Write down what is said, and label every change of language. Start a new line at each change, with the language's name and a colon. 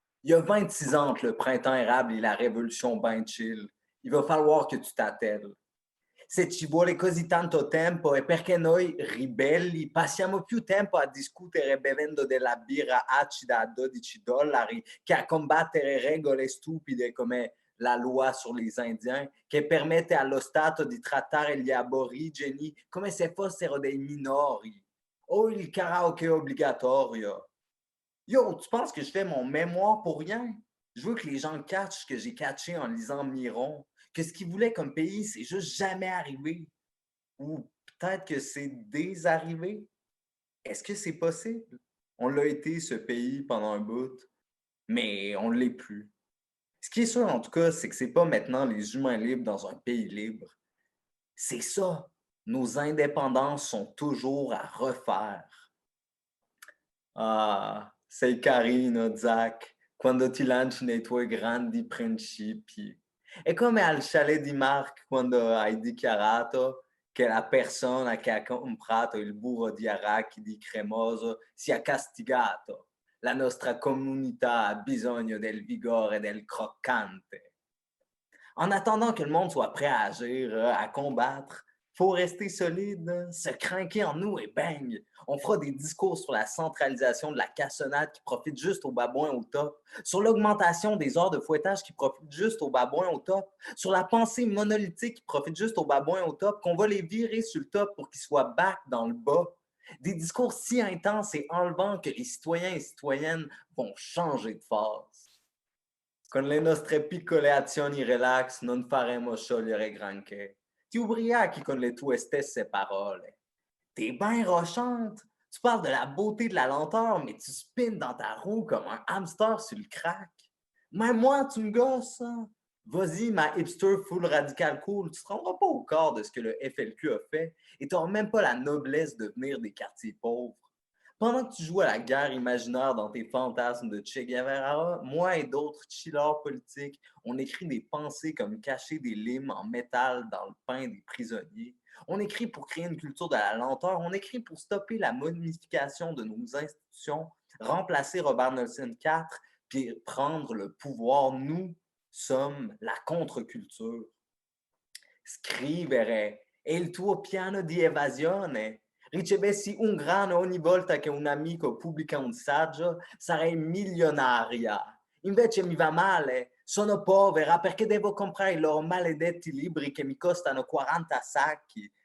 French: Il y a 26 ans entre le printemps érable et la révolution ben chill. Il va falloir que tu t'attelles.
Italian: Se ci vuole così tanto tempo è perché noi, ribelli, passiamo più tempo a discutere bevendo della birra acida a $12 che a combattere regole stupide come la loi sur les Indiens, che permette allo Stato di trattare gli aborigeni come se fossero dei minori, o il karaoke obbligatorio.
French: Yo, tu penses que je fais mon mémoire pour rien? Je veux que les gens catchent que j'ai catché en lisant Miron, que ce qu'ils voulaient comme pays, c'est juste jamais arrivé. Ou peut-être que c'est désarrivé. Est-ce que c'est possible? On l'a été, ce pays, pendant un bout, mais on ne l'est plus. Ce qui est sûr, en tout cas, c'est que c'est pas maintenant les humains libres dans un pays libre. C'est ça. Nos indépendances sont toujours à refaire.
Italian: Ah, sei carino, Zach, quando ti lanci nei tuoi grandi principi. È come al chalet di Mark quando hai dichiarato che la persona che ha comprato il burro di arachidi cremoso sia castigato. La nostra comunità ha bisogno del vigore del croccante.
French: En attendant que le monde soit prêt à agir, à combattre, faut rester solide, se craquer en nous et bang! On fera des discours sur la centralisation de la cassonade qui profite juste aux babouins au top, sur l'augmentation des heures de fouettage qui profite juste aux babouins au top, sur la pensée monolithique qui profite juste aux babouins au top, qu'on va les virer sur le top pour qu'ils soient back dans le bas. Des discours si intenses et enlevants que les citoyens et citoyennes vont changer de phase.
Italian: Con le nostre piccole azioni relax non faremo sciogliere granché. Ti ubriachi con le tue stesse parole.
French: T'es bien rochante. Tu parles de la beauté de la lenteur, mais tu spins dans ta roue comme un hamster sur le crack. Même moi, tu me gosses. Hein? Vas-y, ma hipster full radical cool, tu ne te rendras pas au corps de ce que le FLQ a fait et tu n'auras même pas la noblesse de venir des quartiers pauvres. Pendant que tu joues à la guerre imaginaire dans tes fantasmes de Che Guevara, moi et d'autres chillers politiques, on écrit des pensées comme cacher des limes en métal dans le pain des prisonniers. On écrit pour créer une culture de la lenteur. On écrit pour stopper la modification de nos institutions, remplacer Robert Nelson IV, puis prendre le pouvoir. Nous sommes la contre-culture.
Italian: Scrivere è il tuo piano di evasione. Ricevessi un grano ogni volta che un amico pubblica un saggio, sarei milionaria. Invece mi va male, sono povera perché devo comprare i loro maledetti libri che mi costano 40 sacchi.